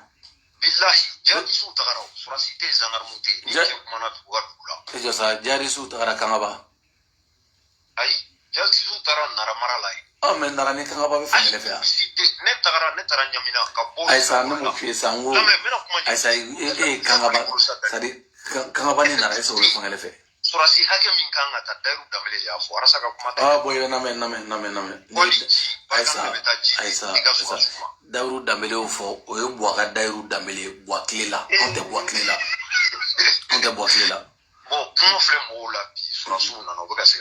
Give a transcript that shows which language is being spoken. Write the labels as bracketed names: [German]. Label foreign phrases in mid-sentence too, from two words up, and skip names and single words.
[Bambara] bilahi jihadisiw tagara o sɔrɔsi tɛ yen gendarme tɛ yen ni cɛ kumana dugu ka dugu la e jɔ sa jihadisiw tagara kangaba ayi jihadisiw taara naramara la yen mais nara ni kangaba bɛ fan kelen fɛ yan ne taara ɲamina ka bɔ ayisa ne m'o f'i ye sa n ko ayisa e ye kangaba [French] c'est à dire [Bambara] kangaba ni nara [French] est-ce que [Bambara] o bɛ fan kelen fɛ sɔrɔsi hakɛ min kan ka taa dayiru danbele de y'a fɔ arasa ka kuma tɛ bon i bɛ lamɛn ayisa dayiru danbele y'o fɔ o ye buwa ka dayiru danbele ye buwa tile la anw tɛ buwa tile la bon kuma filɛ mɔgɔw la bi sɔrɔsiw nana u bɛ ka se ka